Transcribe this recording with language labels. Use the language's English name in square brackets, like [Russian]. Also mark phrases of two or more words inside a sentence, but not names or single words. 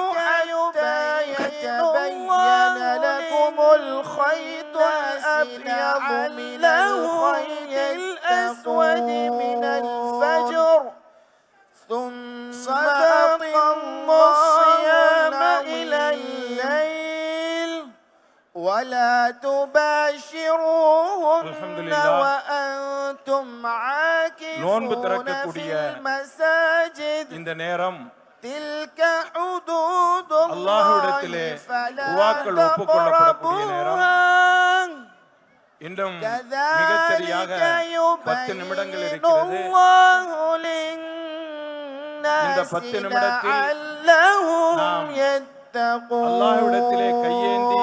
[Arabic] حتى يتبين لكم الخيط الأبيض من الخيط الأسود من الفجر ثم أتموا الصيام إلى الليل ولا تباشروهن وأنتم [Tamil] நோன்பு [Arabic] عاكفون [Tamil] திறக்கக்கூடிய [Arabic] في المساجد [Tamil] இந்த நேரம் [Arabic] تلك حدود [Tamil] அல்லாஹ்விடத்திலே [Arabic] الله فلا [Tamil] துஆக்கள் ஒப்புக்கொள்ளப்படக்கூடிய நேரம். [Arabic] تقربوها [Tamil] இன்னும் [Arabic] كذلك [Tamil] மிகச்சரியாக 10 நிமிடங்கள் [Arabic] يبين [Tamil] இருக்கிறது. [Arabic] الله [Tamil] இந்த [Arabic] للناس [Tamil] 10 நிமிடத்தில் [Arabic] لعلهم [Tamil] நாம் அல்லாஹ்விடத்திலே கையேந்தி